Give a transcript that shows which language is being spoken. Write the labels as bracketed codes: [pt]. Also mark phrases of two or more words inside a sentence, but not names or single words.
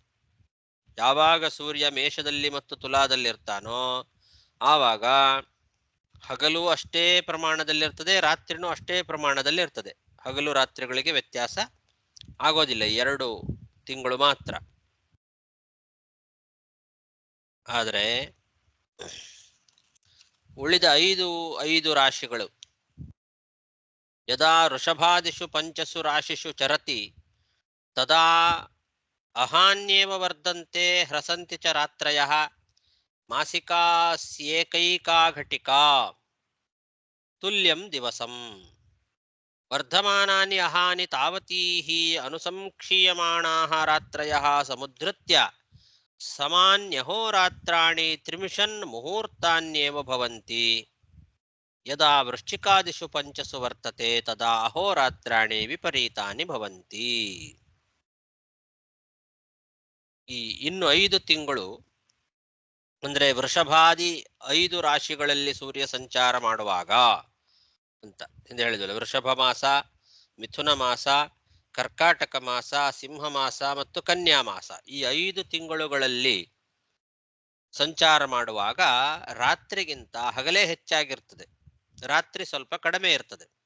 [kn] ಯಾವಾಗ ಸೂರ್ಯ ಮೇಷದಲ್ಲಿ ಮತ್ತು ತುಲಾದಲ್ಲಿ ಇರ್ತಾನೋ ಆವಾಗ ಹಗಲು ಅಷ್ಟೇ ಪ್ರಮಾಣದಲ್ಲಿರ್ತದೆ, ರಾತ್ರಿನೂ ಅಷ್ಟೇ ಪ್ರಮಾಣದಲ್ಲಿ ಇರ್ತದೆ. ಹಗಲು ರಾತ್ರಿಗಳಿಗೆ ವ್ಯತ್ಯಾಸ ಆಗೋದಿಲ್ಲ, 2 ತಿಂಗಳು ಮಾತ್ರ. ಆದರೆ ಉಳಿದ 5 ರಾಶಿಗಳು [sa] ಯದಾ ವೃಷಭಾದಿಷು ಪಂಚಸು ರಾಶಿಷು ಚರತಿ ತದಾ ಅಹಾನ್ಯೇವ ವರ್ಧಂತೆ ಹ್ರಸಂತಿ ಚ ರಾತ್ರಯಃ ಮಾಸಿಕಾಸ್ಯೇಕೈಕಾ ಘಟಿಕಾ ತುಲ್ಯಂ ದಿವಸಂ ವರ್ಧಮಾನಾನಿ ಅಹಾನಿ ತಾವತೀಃ ಅನುಸಂಕ್ಷೀಯಮಾಣಾಃ ರಾತ್ರಯಃ ಸಮುದ್ಧೃತ್ಯ ಸಮಾನ್ಯಹೋರಾತ್ರಾಣಿ ತ್ರಿಮಿಷನ್ ಮುಹೂರ್ತಾನ್ಯೇವ ಭವಂತಿ. ಯದಾ ವೃಶ್ಚಿಕಾದಿಷು ಪಂಚಸು ವರ್ತತೆ ತದಾ ಅಹೋರಾತ್ರಾಣಿ ವಿಪರೀತಾನಿ ಭವಂತಿ. [kn] ಈ ಇನ್ನು 5 ತಿಂಗಳು ಅಂದ್ರೆ ವೃಷಭಾದಿ 5 ರಾಶಿಗಳಲ್ಲಿ ಸೂರ್ಯ ಸಂಚಾರ ಮಾಡುವಾಗ ಅಂತ ಎಂದು ಹೇಳಿದ್ವಲ್ಲ. ವೃಷಭ ಮಾಸ, ಮಿಥುನ ಮಾಸ, ಕರ್ಕಾಟಕ ಮಾಸ, ಸಿಂಹ ಮಾಸ ಮತ್ತು ಕನ್ಯಾ ಮಾಸ, ಈ 5 ತಿಂಗಳುಗಳಲ್ಲಿ ಸಂಚಾರ ಮಾಡುವಾಗ ರಾತ್ರಿಗಿಂತ ಹಗಲೇ ಹೆಚ್ಚಾಗಿರ್ತದೆ, ರಾತ್ರಿ ಸ್ವಲ್ಪ ಕಡಿಮೆ ಇರ್ತದೆ.